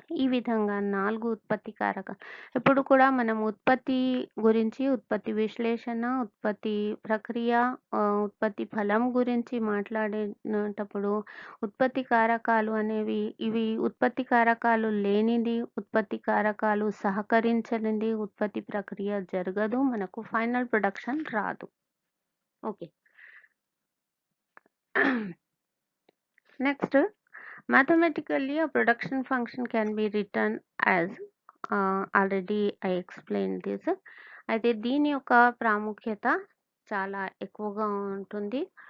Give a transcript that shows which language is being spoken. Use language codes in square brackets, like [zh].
[te] ఈ విధంగా 4 ఉత్పత్తి కారక. ఇప్పుడు కూడా మనం ఉత్పత్తి గురించి, ఉత్పత్తి విశ్లేషణ, ఉత్పత్తి ప్రక్రియ, ఉత్పత్తి ఫలం గురించి మాట్లాడేటప్పుడు ఉత్పత్తి కారకాలు అనేవి ఇవి ఉత్పత్తి కారకాలు లేనిది, ఉత్పత్తి కారకాలు సహకరించనిది ఉత్పత్తి ప్రక్రియ జరగదు, మనకు ఫైనల్ ప్రొడక్షన్ రాదు. Okay. [en] Next, mathematically a production function can be written as already I explained this. [te] అయితే దీని యొక్క ప్రాముఖ్యత చాలా ఎక్కువగా ఉంటుంది.